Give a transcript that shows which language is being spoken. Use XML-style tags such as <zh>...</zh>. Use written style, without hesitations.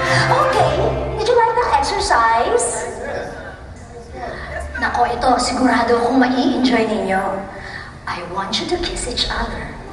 <en>Okay, did you like that exercise?</en> <tl>Nako, ito, sigurado akong mai-enjoy ninyo.</tl> <en>I want you to kiss each other.</en>